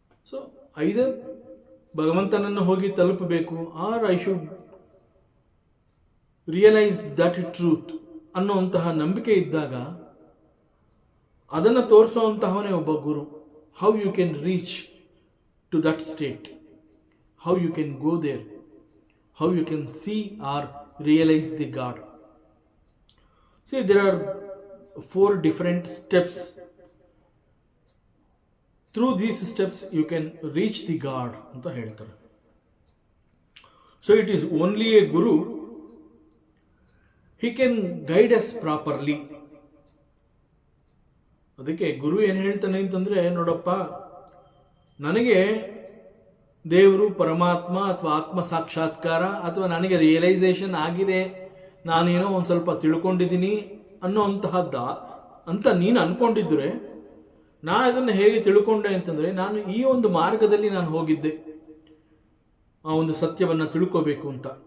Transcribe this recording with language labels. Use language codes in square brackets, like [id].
[kn] So either ಭಗವಂತನನ್ನು ಹೋಗಿ ತಲುಪಬೇಕು, [en] or I should realise that truth [kn] ಅನ್ನುವಂತಹ ನಂಬಿಕೆ ಇದ್ದಾಗ ಅದನ್ನು ತೋರಿಸುವಂತಹವನೇ ಒಬ್ಬ ಗುರು. [en] How you can reach to that state, how you can go there, how you can see or realise the God. See, there are 4 different steps. Through these steps you can reach the God [kn] ಅಂತ ಹೇಳ್ತಾರೆ. [en] So it is only a guru, he can guide us properly. [kn] ಅದಕ್ಕೆ ಗುರು ಏನು ಹೇಳ್ತಾನೆ ಅಂತಂದ್ರೆ, ನೋಡಪ್ಪ, ನನಗೆ ದೇವರು, ಪರಮಾತ್ಮ ಅಥವಾ ಆತ್ಮ ಸಾಕ್ಷಾತ್ಕಾರ ಅಥವಾ ನನಗೆ ರಿಯಲೈಸೇಷನ್ ಆಗಿದೆ, ನಾನೇನೋ ಒಂದು ಸ್ವಲ್ಪ ತಿಳ್ಕೊಂಡಿದ್ದೀನಿ ಅನ್ನೋಂತಹದ್ದ ಅಂತ ನೀನು ಅಂದ್ಕೊಂಡಿದ್ರೆ, ನಾನು ಅದನ್ನು ಹೇಗೆ ತಿಳ್ಕೊಂಡೆ ಅಂತಂದರೆ, ನಾನು ಈ ಒಂದು ಮಾರ್ಗದಲ್ಲಿ ನಾನು ಹೋಗಿದ್ದೆ ಆ ಒಂದು ಸತ್ಯವನ್ನು ತಿಳ್ಕೋಬೇಕು ಅಂತ.